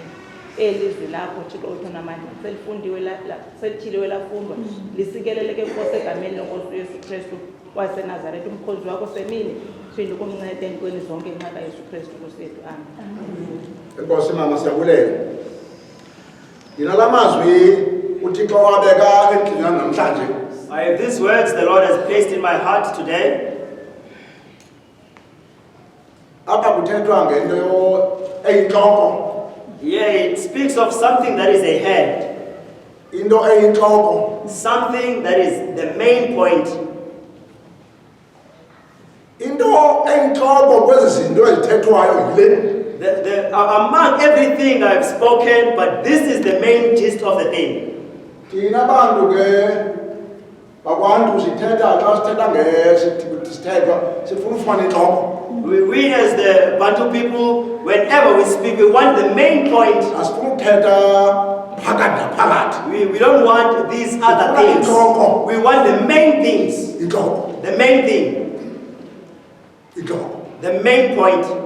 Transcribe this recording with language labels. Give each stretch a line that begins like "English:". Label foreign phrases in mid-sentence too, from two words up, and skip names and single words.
Xhosa: Elizwi lakho Thixo wethu namandla selifundiwe selithiliwe lafundwa lisikeleleke Nkosi egameni lenkosi uYesu Kristu waseNazaretha umkhozi wakho semini phinde ukumnceda entweni zonke ngenxa Yesu Kristu Nkosi yethu. Amen. Enkosi mama siyabulela. Yina lamazwi uThixo wabeka endlini namhlanje.
English: I have these words the Lord has placed in my heart today.
Xhosa: Apha kuthethwa ngento eyinhloko.
English: Yeah, it speaks of something that is a head.
Xhosa: Into eyinhloko.
English: Something that is the main point.
Xhosa: Into eyinhloko kwezi zinto ezithethwayo yile.
English: Among everything I've spoken, but this is the main gist of the thing.
Xhosa: Thina bantu ke bakwantu sithetha xa sithetha ngesithethwa sifuna ufumana inhloko.
English: We as the Bantu people, whenever we speak, we want the main point. We don't want these other things. We want the main things. The main thing. The main point.